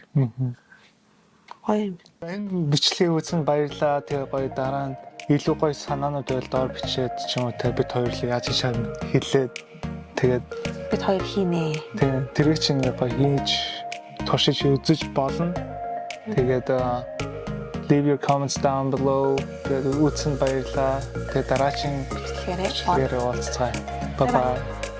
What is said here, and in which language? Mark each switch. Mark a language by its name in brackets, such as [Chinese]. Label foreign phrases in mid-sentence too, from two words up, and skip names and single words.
[Mongolian] Гоё юм. Энэ бичлэгийг үзэн баярлаа. Тэгээ гоё дараа нь илүү гоё санаанууд байл доор бичээд ч юм уу те бид хоёрлоо яаж хийж хэлээд тэгээд Бид хоёр хийнэ. тэгээ тэрийг чинь гоё хийж туршиж үзэж болно. Тэгээд [English] leave your comments down below. [Mongolian] Тэгээд үзэн баярлаа. Тэгээд дараагийн Тэгэхээр уулзцай. [English] Bye bye.